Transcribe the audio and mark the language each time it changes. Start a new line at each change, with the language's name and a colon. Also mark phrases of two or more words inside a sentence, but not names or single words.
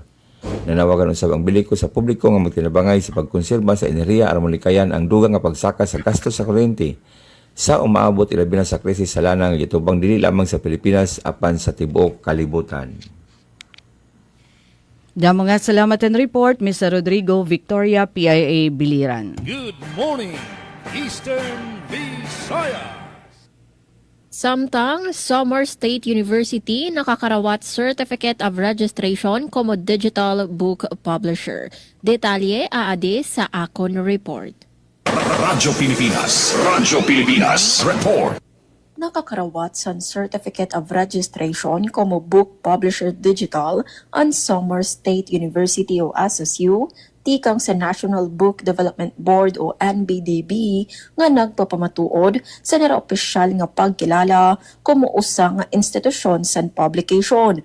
Cebuano: Nanawagan usab ang Biliko sa publiko nga magtinabangay sa pagkonserba sa enerhiya aron malikayan ang dugang nga pagsaka sa gasto sa kuryente sa umaabot ilabi na sa krisis sa lana nga gitubang dili lamang sa Pilipinas apan sa tibuok kalibutan.
Waray: Damo nga salamat and report, Mr. Rodrigo Victoria, PIA Biliran.
English: Good morning, Eastern Visayas.
Waray: Samtang, Samar State University nakakarawat
English: Certificate of Registration
Waray: como
English: Digital Book Publisher.
Waray: Detalye aade sa Akon Report. Radyo Pilipinas Report. Nakakarawat sa
English: Certificate of Registration
Waray: como
English: Book Publisher Digital
Waray: ang Samar State University o SSU, tikang sa National Book Development Board o NBDB nga nagpapamatuod sa naraopisyal nga pagkilala como usa nga institusyon sa publication.